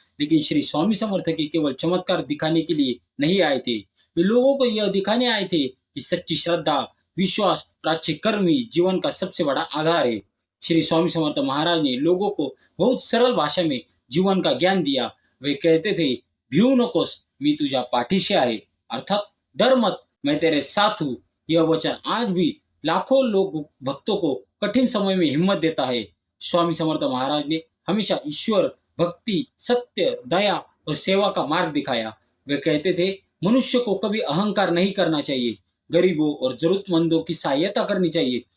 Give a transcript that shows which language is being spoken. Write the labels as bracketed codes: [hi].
[hi] लेकिन श्री स्वामी समर्थ के केवल चमत्कार दिखाने के लिए नहीं आए थे। वे लोगों को यह दिखाने आए थे कि सच्ची श्रद्धा, विश्वास और अच्छे कर्म ही जीवन का सबसे बड़ा आधार है। श्री स्वामी समर्थ महाराज ने लोगों को बहुत सरल भाषा में जीवन का ज्ञान दिया। [mr] वे कहते थे, भिऊ नकोस, मी तुझ्या पाठीशी आहे, [hi] अर्थात डर मत, मैं तेरे साथ हूँ। यह वचन आज भी लाखों लोग भक्तों को कठिन समय में हिम्मत देता है। स्वामी समर्थ महाराज ने हमेशा ईश्वर, भक्ति, सत्य, दया और सेवा का मार्ग दिखाया। वे कहते थे, मनुष्य को कभी अहंकार नहीं करना चाहिए, गरीबों और जरूरतमंदों की सहायता करनी चाहिए